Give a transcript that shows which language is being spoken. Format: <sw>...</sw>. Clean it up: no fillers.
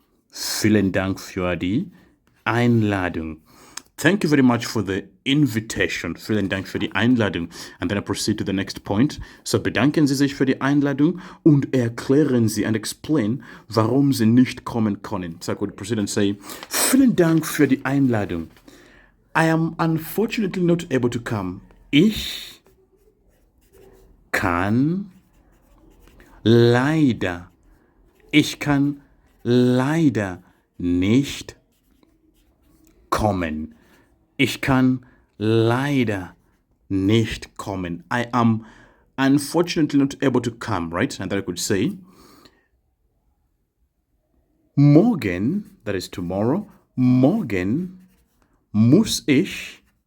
<de>Vielen Dank für die Einladung.</de> <en>Thank you very much for the invitation.</en> <de>Vielen Dank für die Einladung.</de> <en>And then I proceed to the next point.</en> <de>So bedanken Sie sich für die Einladung und erklären Sie</de> <en>and explain,</en> <de>warum Sie nicht kommen können.</de> <en>So I could proceed and say,</en> <de>vielen Dank für die Einladung.</de> <en>I am unfortunately not able to come.</en> <de>Ich kann leider. Ich kann leider nicht kommen. Ich kann leider nicht kommen.</de> <en>I am unfortunately not able to come, right? And that I could say, morgen, that is tomorrow,</en> <de>morgen muss ich</de>